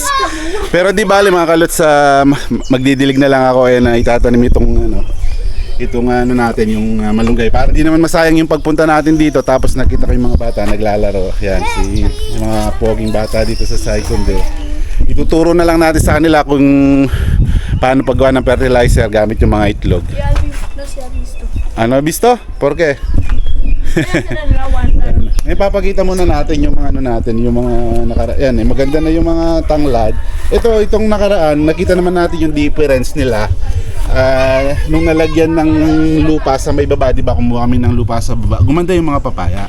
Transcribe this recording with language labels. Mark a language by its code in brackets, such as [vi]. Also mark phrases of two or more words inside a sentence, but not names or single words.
[tl] Pero di bali mga kalot, sa magdidilig na lang ako na itatanim itong ano natin, yung malunggay. Para di naman masayang yung pagpunta natin dito. Tapos nakita ko yung mga bata naglalaro. Yan, yung mga poging bata dito sa Saikonde. Ituturo na lang natin sa kanila kung paano paggawa ng fertilizer gamit yung mga itlog. Ano, [es] visto? ¿Por qué? [tl] May papakita muna natin yung mga ano natin, yung mga nakaraan. Yan, maganda na yung mga tanglad. Itong nakaraan, nakita naman natin yung difference nila. Nung nalagyan ng lupa sa may baba, di ba, kumuha kami ng lupa sa baba, gumanda yung mga papaya.